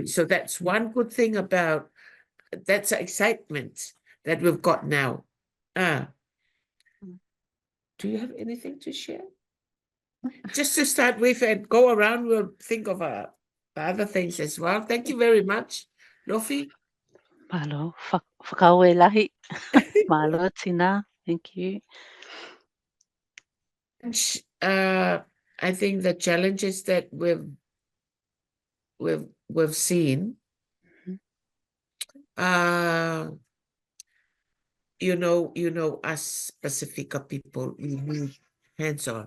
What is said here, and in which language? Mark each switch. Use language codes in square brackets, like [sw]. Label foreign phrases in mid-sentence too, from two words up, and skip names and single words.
[en] So that's one good thing about, that's excitement that we've got now. Do you have anything to share? Just to start with and go around, we'll think of the other things as well. Thank you very much, Lofi. [to] Malo, whakawelahi. Malo, Tina. [en] Thank you. I think the challenges that we've seen, you know, us Pasifika people, we need hands-on.